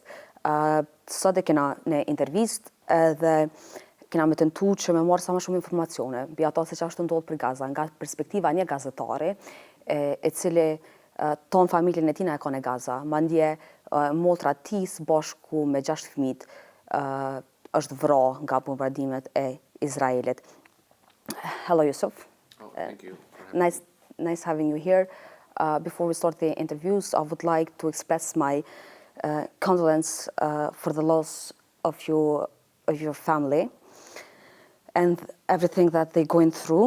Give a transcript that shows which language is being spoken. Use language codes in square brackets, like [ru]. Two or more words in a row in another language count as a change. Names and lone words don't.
[sq] Sot e kena në intervistë edhe kena me tentu që me marrë sa më shumë informacione mbi ato se çfarë ndodh për Gaza nga perspektiva një gazetari I cili ton familjen e tij na e ka në Gaza, mandje motra e tij bashku me 6 fëmijë është vrarë nga bombardimet e Izraelit. [en] Hello Yousef. Oh, thank you. Nice having you here. Before we start the interviews, I would like to express my condolence for the loss of your family and everything that they're going through.